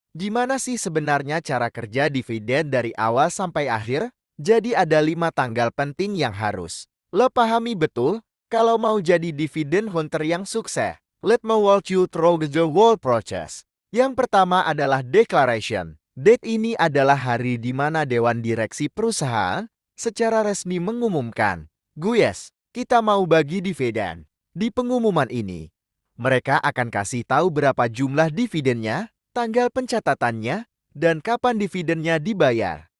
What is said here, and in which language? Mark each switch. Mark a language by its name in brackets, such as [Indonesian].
[Indonesian] Gimana sih sebenarnya cara kerja dividen dari awal sampai akhir? Jadi ada 5 tanggal penting yang harus lo pahami betul kalau mau jadi dividen hunter yang sukses. [English] Let me walk you through the whole process. [Indonesian] Yang pertama adalah declaration. Date ini adalah hari di mana Dewan Direksi perusahaan secara resmi mengumumkan, guys, kita mau bagi dividen. Di pengumuman ini, mereka akan kasih tahu berapa jumlah dividennya, tanggal pencatatannya, dan kapan dividennya dibayar.